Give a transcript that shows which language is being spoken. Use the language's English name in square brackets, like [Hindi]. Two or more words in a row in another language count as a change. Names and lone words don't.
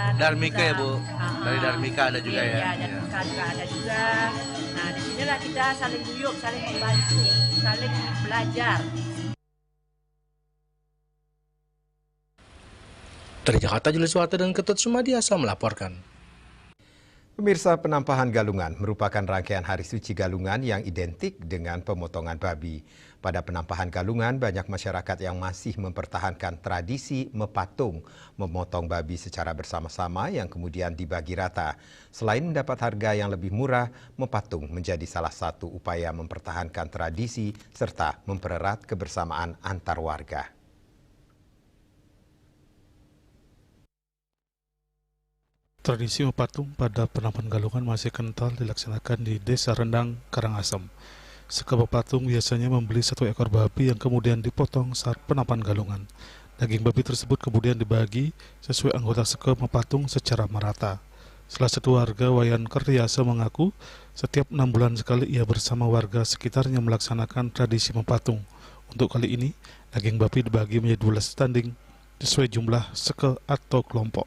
[Indonesian] Dharmika ya Bu, dari Dharmika ada juga ya. Iya, Dharmika juga ada juga. Nah di sinilah kita saling guyup, saling membantu, saling belajar. Dari Jakarta, Julius Wata dan Ketut Sumadiasa melaporkan. Pemirsa, penampahan galungan merupakan rangkaian hari suci galungan yang identik dengan pemotongan babi. Pada penampahan galungan, banyak masyarakat yang masih mempertahankan tradisi mepatung, memotong babi secara bersama-sama yang kemudian dibagi rata. Selain mendapat harga yang lebih murah, mepatung menjadi salah satu upaya mempertahankan tradisi serta mempererat kebersamaan antar warga. Tradisi mepatung pada penampahan galungan masih kental dilaksanakan di Desa Rendang, Karangasem. Sekeping patung biasanya membeli satu ekor babi yang kemudian dipotong saat penampahan galungan. Daging babi tersebut kemudian dibagi sesuai anggota sekeping patung secara merata. Salah satu warga Wayan Kertiasa mengaku setiap 6 bulan sekali ia bersama warga sekitarnya melaksanakan tradisi mepatung. Untuk kali ini, daging babi dibagi menjadi 12 tanding sesuai jumlah seke atau kelompok.